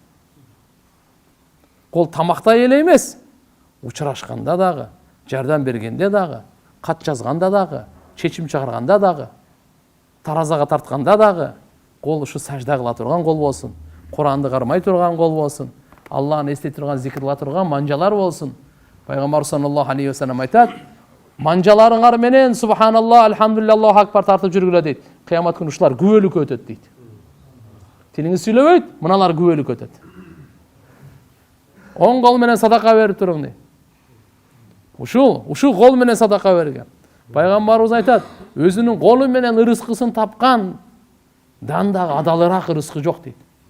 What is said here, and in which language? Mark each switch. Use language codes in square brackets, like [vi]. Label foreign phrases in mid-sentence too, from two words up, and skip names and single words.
[ky] Кол тамактай эле эмес, учурашканда дагы, жардам бергенде дагы, кат жазганда дагы, чечим чыгарганда дагы, таразага тартканда дагы, кол ушу сажда кыла турган кол болсун, Куранды кармай турган кол болсун, Аллахны эстей турган, зикир кыла турган манжалар болсун. Пайгамбар [ar] صلى الله عليه وسلم [ky] айтат: "Манжаларыңар менен [ar] سبحان الله، الحمد لله، الله أكبر [ky] тартып жүргүлө" дейт. Кыямат күнү ушулар күбөлүккө өтөт дейт. Тилиңиз сүйлөбөйт, мыналар күбөлүккө өтөт. Оң кол менен садака берип туруң дейт. Ушул кол менен садака берген. Пайгамбарыбыз айтат: "Өзүнүн колу менен ырыскысын тапкан дагы адалыраак ырыскы жок" дейт.